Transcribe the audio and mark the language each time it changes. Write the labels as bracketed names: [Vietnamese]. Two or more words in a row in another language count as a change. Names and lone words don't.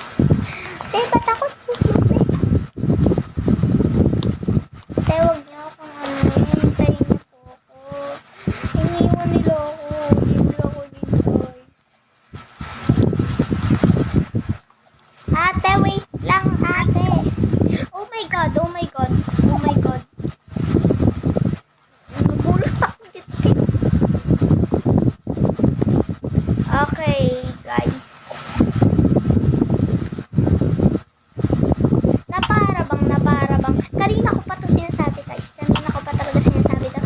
[Filipino] Ba't ako nahulog eh? Huwag niyo akong hintayin niyo po ako. Iniwan nila ako. Hindi ako dito. Ate, wait lang, ate. [English] Oh my God, oh my God, oh my God. [Filipino] Nagulat ako dito. [English] Okay, guys. [Filipino] Naparabang. Kanina ko pa to sinasabi, guys. Kanina ko pa talaga sinasabi to.